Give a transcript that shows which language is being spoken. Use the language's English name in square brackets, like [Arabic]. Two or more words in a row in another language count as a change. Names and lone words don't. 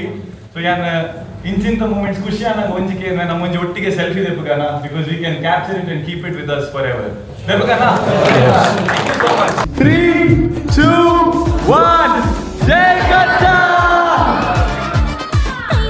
[Tulu] So ಇಂಚಿಂತ ಮೂಮೆಂಟ್ಸ್ ಖುಷಿ ಅನ್ನೋ ಒಂಜಿಕೆ ನಮ್ಮ ಒಂಜಿ ಒಟ್ಟಿಗೆ ಸೆಲ್ಫಿ ದೆಪ್ಪಗನ, [English] because we can capture it and keep it with us forever. ದೆಪ್ಪಗನ? Thank you so much. 3, 2, 1 ಜೈ ಕಜ್ಜಾ.